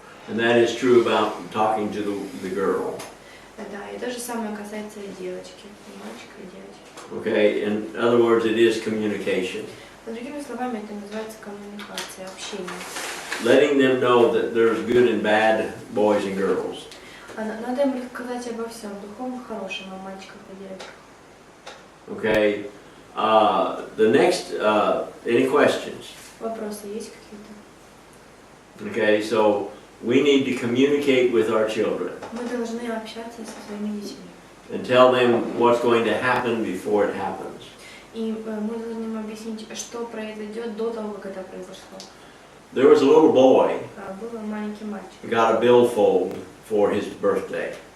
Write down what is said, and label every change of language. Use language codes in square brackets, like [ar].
[en] And that is true about talking to the girl. [ru] Да, и то же самое касается и девочки, и мальчика, и девочки. [en] Okay, in other words, it is communication. [ru] Другими словами, это называется коммуникация, общение. [en] Letting them know that there's good and bad boys and girls. [ru] Надо им рассказать обо всем, духовном, хорошем, о мальчиках и девочках. [en] Okay, the next, any questions? [ru] Вопросы есть какие-то? [en] Okay, so we need to communicate with our children [ru] Мы должны общаться со своими детьми. [en] and tell them what's going to happen before it happens. [ru] И мы должны им объяснить, что произойдет до того, как это произошло. [en] There was a little boy [ru] Был маленький мальчик, [en] who got a billfold for his birthday.